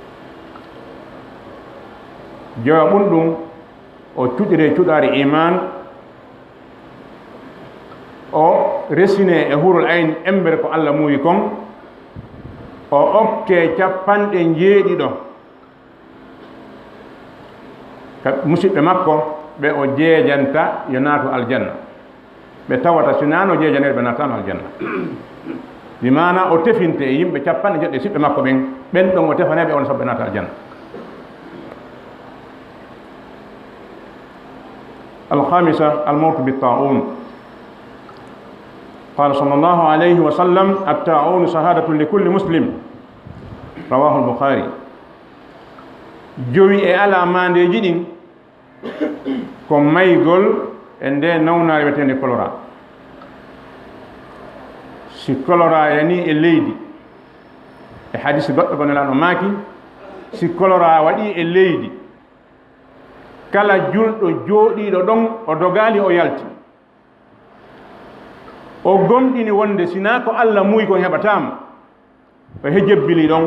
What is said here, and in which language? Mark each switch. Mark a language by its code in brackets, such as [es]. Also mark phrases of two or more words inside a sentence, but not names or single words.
[ff] jowa ɓum ɗum o cuɗire cuɗare iman o resine e hurul ayn embere ko Allah muuyi kon o okke 90 ka musidɓe makko ɓe o jeejanta yo naatu aljanna. ɓe tawata sinano jeejaneɗe ɓe natano aljanna. mi mana o tefinte e yimɓe 90 siɓɓe makko ɓen ɗon o tefaneɓe on sabu ɓe naata aljanna. [ar] الخامسة الموت بالطاعون. قال صلى الله عليه وسلم الطاعون شهادة لكل مسلم رواه البخاري. [ff] jowi e ala mandeji ɗin ko maygol e nde nawnare wiyetende choléra. si choléra yani e leydi e hadisi goɗɗo ko nelaɗo maaki, si choléra waɗi e leydi kala julɗo jooɗiɗo ɗon o dogali o yalti o gomɗini wonde sina ko Allah muuyi kon heɓatama o hejebbili ɗon.